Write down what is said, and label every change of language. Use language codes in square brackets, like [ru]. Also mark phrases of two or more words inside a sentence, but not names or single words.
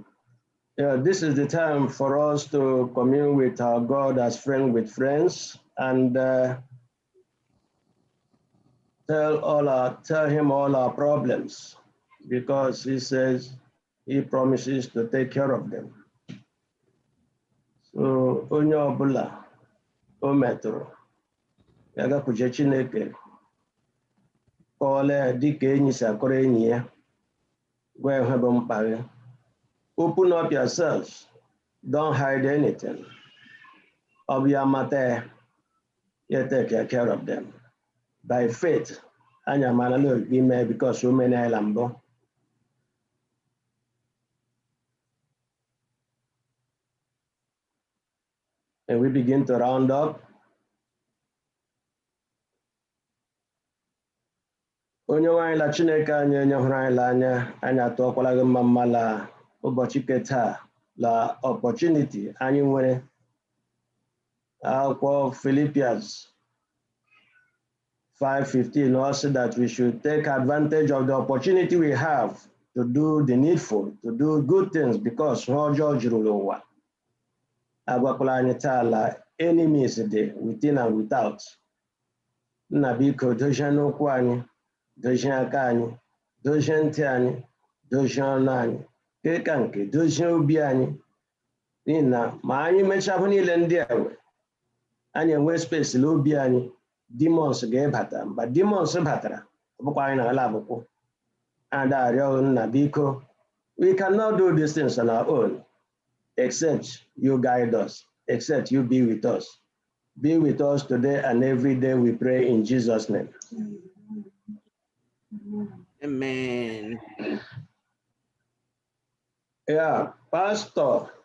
[en] Yeah, this is the time for us to commune with our God as friend with friends and tell him all our problems, because he says he promises to take care of them. [ig] So onye ọbụla o metụrụ ya gakwuje Chineke kọọla ya dịka enyi si akọrọ enyi ya, gwa ya ihe bụ mkpa gị. [en] Open up yourselves. Don't hide anything. Of your matter, you take care of them. By faith, and your man will be made because so many lambo. And we begin to round up. [ig] onye nwanyị la Chineke anyị onye hụrụ anyị l'anya anyị atụọkwala gị mma la ụbọchị nke taa la opportunity anyị nwere akwụkwọ Philippians 5:15 [en] also that we should take advantage of the opportunity we have to do the needful, to do good things [ig] because ọjọọ juru n'ụwa. Agwakwala anyị taa la enemies dị [en] within and without. [ig] Nna biko dozie n'okwu anyị, dozie aka anyị, dozie ntị anyị, dozie ọnụ anyị, ka nke dozie obi anyị. N'ihi na ma anyị mechaa niile ndị a anyị enwe space n'obi anyị, demons ga-ebata. Mgbe demons batara, ọbụkwa anyị na-ala abụkwụ. And arịọ nna biko, [en] we cannot do these things on our own except you guide us, except you be with us. Be with us today and every day, we pray in Jesus' name. Amen. Yeah, Pastor.